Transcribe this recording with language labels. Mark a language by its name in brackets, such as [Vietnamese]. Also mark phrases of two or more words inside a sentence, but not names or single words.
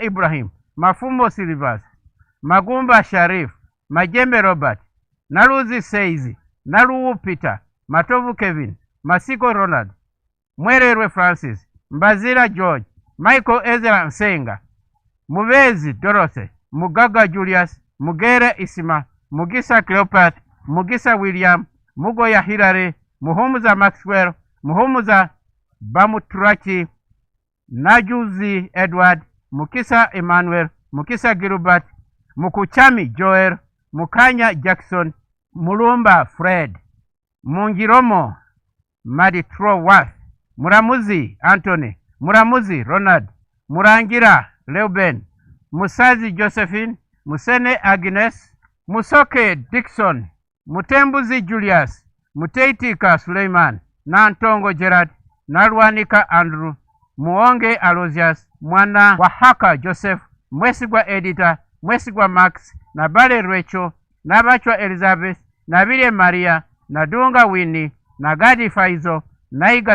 [English] Ibrahim, Mafumbo Silvers, Magumba Sharif, Majembe Robert, Naluzi Seizi, Naluwu Peter, Matovu Kevin, Masiko Ronald, Mwererwe Francis, Mbazira George, Michael Ezra Nsenga, Mubezi Dorothy, Mugaga Julius, Mugere Isima, Mugisa Cleopat, Mugisa William, Mugoya Hilary, Muhumuza Maxwell, Muhumuza Bamuturachi, Najuzi Edward, Mukisa Emmanuel, Mukisa Gilbert, Mukuchami Joel, Mukanya Jackson, Mulumba Fred, Mungiromo Maditro Worth, Muramuzi Anthony, Muramuzi Ronald, Murangira Reuben, Musazi Josephine, Musene Agnes, Musoke Dixon, Mutembuzi Julius, Muteitika Suleiman, Nantongo Gerard, Nalwanika Andrew, Muonge Alozias, Mwana Wahaka Joseph, Mwesigwa Editor, Mwesigwa Max, Nabale Rachel, Nabachwa Elizabeth, Nabile Maria, Nadunga Winnie, Nagadi Faizo, Naiga